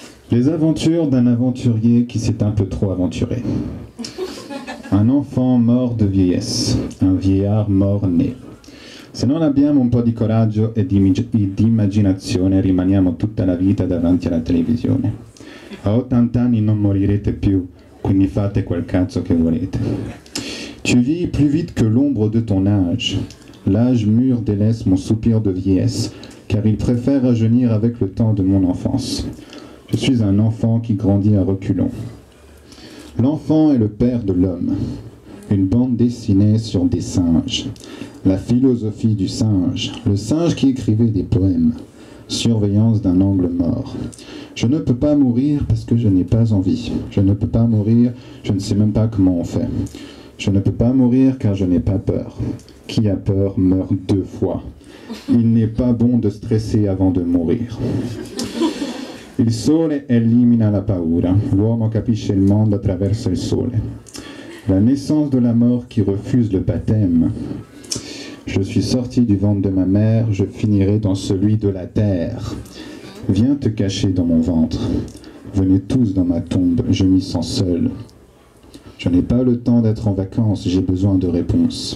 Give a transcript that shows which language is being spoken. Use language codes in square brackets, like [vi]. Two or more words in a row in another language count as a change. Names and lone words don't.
[fr] Les aventures d'un aventurier qui s'est un peu trop aventuré. Un enfant mort de vieillesse, un vieillard mort-né. [it] Se non abbiamo un po' di coraggio e di immaginazione rimaniamo tutta la vita davanti alla televisione. A 80 anni non morirete più, quindi fate quel cazzo che volete. [fr] Tu vis plus vite que l'ombre de ton âge. L'âge mûr délaisse mon soupir de vieillesse, car il préfère rajeunir avec le temps de mon enfance. Je suis un enfant qui grandit à reculons. L'enfant est le père de l'homme. Une bande dessinée sur des singes. La philosophie du singe. Le singe qui écrivait des poèmes. Surveillance d'un angle mort. Je ne peux pas mourir parce que je n'ai pas envie. Je ne peux pas mourir, je ne sais même pas comment on fait. Je ne peux pas mourir car je n'ai pas peur. Qui a peur meurt 2 fois. Il n'est pas bon de stresser avant de mourir. [it] Il sole elimina la paura. L'uomo capisce il mondo attraverso il sole. [fr] La naissance de la mort qui refuse le baptême. Je suis sorti du ventre de ma mère, je finirai dans celui de la terre. Viens te cacher dans mon ventre. Venez tous dans ma tombe, je m'y sens seul. Je n'ai pas le temps d'être en vacances, j'ai besoin de réponses.